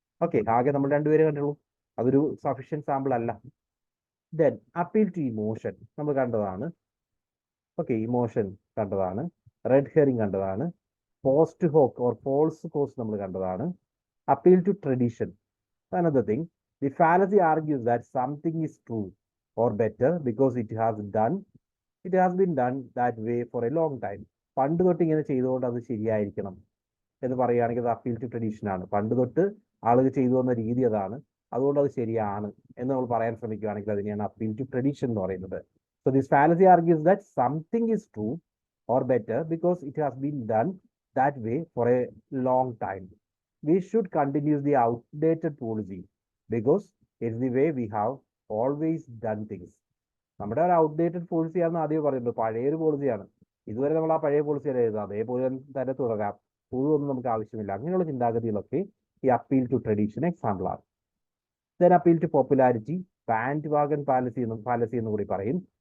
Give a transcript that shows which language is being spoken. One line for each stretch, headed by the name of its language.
Malayalam: Okay, ആകെ നമ്മൾ 2 പേരെ കണ്ടുള്ളൂ, അതൊരു സഫീഷ്യന്റ് സാമ്പിൾ അല്ല. ദെൻ അപ്പീൽ ടു ഇമോഷൻ നമ്മൾ കണ്ടതാണ്. ഓക്കെ, ഇമോഷൻ കണ്ടതാണ്. റെഡ് ഹെയറിംഗ് കണ്ടതാണ്. Post hoc or false cos നമ്മൾ കണ്ടതാണ്. Appeal to tradition,
English: another thing. The fallacy argues that something is true or better because it has been done that way for a long time.
Malayalam: പണ്ട് തൊട്ട് ഇങ്ങനെ ചെയ്തുകൊണ്ട് അത് ശരിയായിരിക്കണം എന്ന് പറയുകയാണെങ്കിൽ അത് അപ്പീൽ ടു ട്രഡീഷൻ ആണ്. പണ്ട് തൊട്ട് ആളുകൾ ചെയ്തു വന്ന രീതി അതാണ്, അതുകൊണ്ട് അത് ശരിയാണ് എന്ന് നമ്മൾ പറയാൻ ശ്രമിക്കുകയാണെങ്കിൽ അതിനെയാണ് അപ്പീൽ ടു ട്രഡീഷൻ എന്ന് പറയുന്നത്.
English: So this fallacy argues that something is true or better because it has been done that way for a long time. We should continue the outdated policy because it's the way we have always done things.
Malayalam: നമ്മുടെ ഒരു outdated പോളിസിയാണെന്ന് ആദ്യം പറയുന്നത്, പഴയൊരു പോളിസിയാണ്, ഇതുവരെ നമ്മൾ ആ പഴയ പോളിസിയാണ് എഴുതാം, അതേപോലെ തന്നെ തുടരാം, പുതുതൊന്നും നമുക്ക് ആവശ്യമില്ല. അങ്ങനെയുള്ള ചിന്താഗതികളൊക്കെ ഈ അപ്പീൽ ടു ട്രഡീഷൻ എക്സാമ്പിൾ ആണ്. Then appeal to popularity, band wagon fallacy എന്ന് കൂടി പറയും.